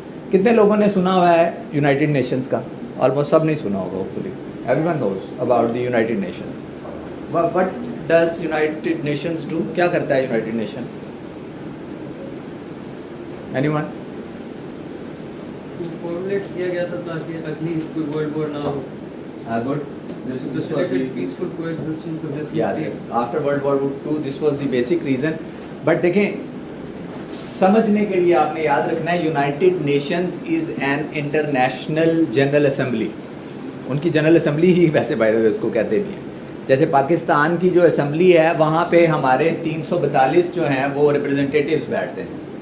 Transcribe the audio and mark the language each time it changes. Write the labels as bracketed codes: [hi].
[ur] کتنے لوگوں نے سنا ہوا ہے یونائٹڈ نیشنز کا؟ آلموسٹ سب نہیں سنا ہوگا, [en] Hopefully every one knows about the United Nations. What does United Nations do? [ur] کیا کرتا ہے United nation? [en] Any one? [ur] Formulate کیا گیا تھا تاکہ اگلی کوئی ورلڈ وار نہ ہو. [en] Good. This was the peaceful coexistence of different states. After World War II, this was the basic reason. [ur] But دیکھیں سمجھنے کے لیے آپ نے یاد رکھنا ہے [en] United Nations is an international general assembly. [ur] ان کی جنرل اسمبلی ہی ویسے [en] by the way [ur] اس کو کہتے بھی ہیں. جیسے پاکستان کی جو اسمبلی ہے وہاں پہ ہمارے 342 جو ہیں وہ ریپرزنٹیٹیوز بیٹھتے ہیں.